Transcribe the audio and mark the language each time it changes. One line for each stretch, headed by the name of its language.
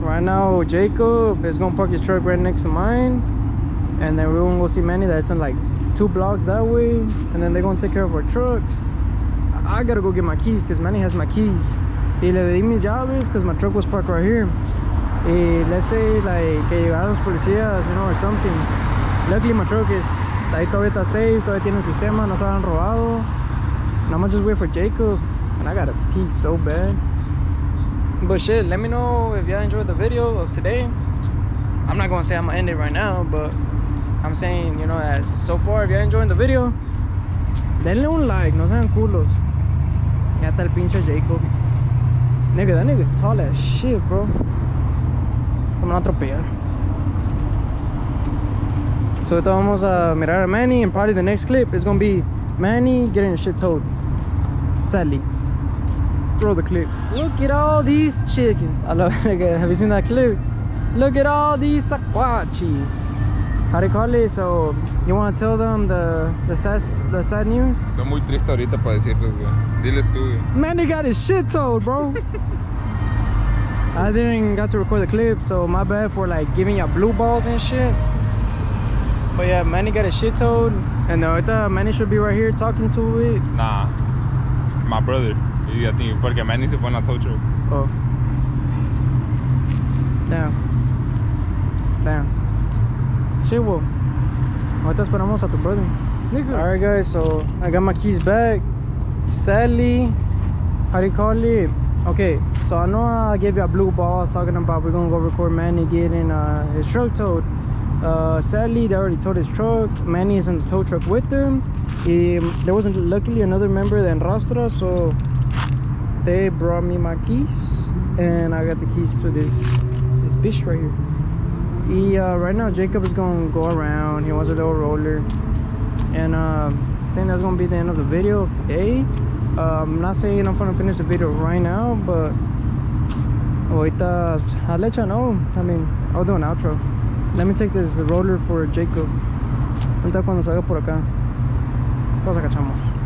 English: Right now, Jacob is gonna park his truck right next to mine. And then we're gonna go see Manny that's in like 2 blocks that way. And then they're gonna take care of our trucks. I gotta go get my keys because Manny has my keys.
Spanish: Y le di mis llaves
English: because my truck was parked right here. Y let's say like
Spanish: que llegaron los policías,
English: you know, or something. Luckily my truck is,
Spanish: ahí todavía está safe, todavía tiene un sistema, no se han robado.
English: And I'm gonna just wait for Jacob. And I gotta pee so bad. But shit, let me know if y'all enjoyed the video of today. I'm not gonna say I'm gonna end it right now, but I'm saying, you know, as so far, if you're enjoying the video,
Spanish: denle un like, no sean culos. Ya está el pinche Jacob.
English: Nigga, that nigga's tall as shit, bro.
Spanish: Como no atropellar.
English: So
Spanish: ahorita vamos a mirar a Manny,
English: and probably the next clip is gonna be Manny getting his shit towed. Sadly. Throw the clip. Look at all these chickens. I love it. Have you seen that clip? Look at all these taquachis. How do you call it? So you want to tell them the sad news?
Spanish: Estoy muy triste ahorita para decirles, güey. Diles tú, güey.
English: Manny got his shit towed, bro. I didn't got to record the clip, so my bad for like giving you blue balls and shit. But yeah, Manny got his shit towed, and ahorita Manny should be right here talking to it. Nah, my brother.
Spanish: Y a ti, porque Manny se fue en la tow truck.
English: Oh. Damn. Shit, well.
Spanish: Ahorita esperamos a tu brother.
English: Alright guys, so I got my keys back. Sadly, how do you call it? Okay, so I know I gave you a blue ball. I was talking about we're gonna go record Manny getting his truck towed. Sadly, they already towed his truck. Manny is in the tow truck with them. There wasn't luckily another member of the Enrastra, so they brought me my keys, and I got the keys to this bitch right here. Right now Jacob is gonna go around. He wants a little roller, and I think that's gonna be the end of the video of today. I'm not saying I'm gonna finish the video right now, but ahorita I'll let you know. I mean, I'll do an outro. Let me take this roller for Jacob.
Spanish: Ahorita cuando salga por acá, nos cachamos.